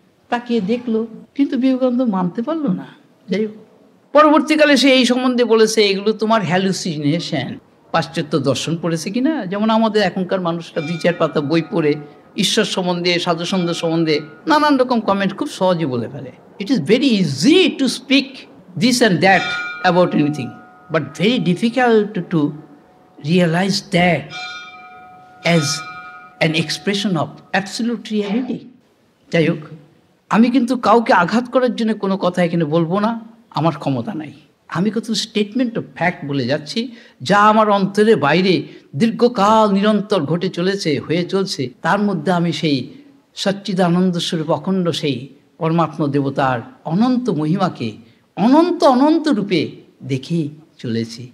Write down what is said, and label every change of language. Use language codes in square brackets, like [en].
[bn] তাকিয়ে দেখলো, কিন্তু বিবেকানন্দ মানতে পারলো না। যাই হোক, পরবর্তীকালে সে এই সম্বন্ধে বলেছে, এগুলো তোমার হ্যালুসিনেশন। পাশ্চাত্য দর্শন পড়েছে কিনা, যেমন আমাদের এখনকার মানুষরা 2-4 পাতা বই পড়ে ঈশ্বর সম্বন্ধে, সাধুসন্ধ সম্বন্ধে নানান রকম কমেন্ট খুব সহজে বলে ফেলে। [en] It is very easy to speak this and that about anything, but very difficult to realize that as an expression of absolute reality. [bn] যাই হোক, আমি কিন্তু কাউকে আঘাত করার জন্য কোনো কথা এখানে বলবো না, আমার ক্ষমতা নাই। আমি কত স্টেটমেন্ট অফ ফ্যাক্ট বলে যাচ্ছি, যা আমার অন্তরের বাইরে দীর্ঘকাল নিরন্তর ঘটে চলেছে, হয়ে চলছে। তার মধ্যে আমি সেই সচ্চিদানন্দ স্বরূপ অখণ্ড সেই পরমাত্মা দেবতার অনন্ত মহিমাকে অনন্ত অনন্ত রূপে দেখে চলেছি।